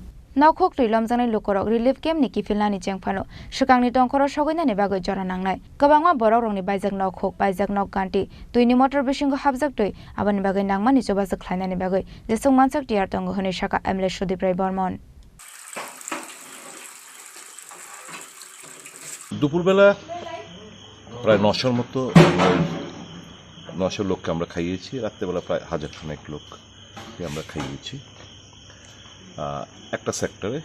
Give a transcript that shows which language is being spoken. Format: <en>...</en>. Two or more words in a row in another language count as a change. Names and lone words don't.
<brx>नावखोक रैलमजानाय लोकरक रिलिफ केम्पनि किफिलनानि जेंफानो सुकांनि टंखराव सगैनानि बागै जरा नांनाय गोबांमा बरकरंनि बायजाक नावखोक बायजाक नाव गान्थि दुइनि मटर बिसिंखौ हाबजाक दुइ आबानि बागै नांमानि जुबासु खलायनानि बागै जेसेक मानसाक टियार दंगो होनो साका एमएलए सुदीप राय बर्मन</brx> <bn>দুপুরবেলা প্রায় 900 মতো 900 লোককে আমরা খাইয়েছি। রাত্রেবেলা প্রায় 1000 খানেক লোককে আমরা খাইয়েছি একটা সেক্টরে।</bn>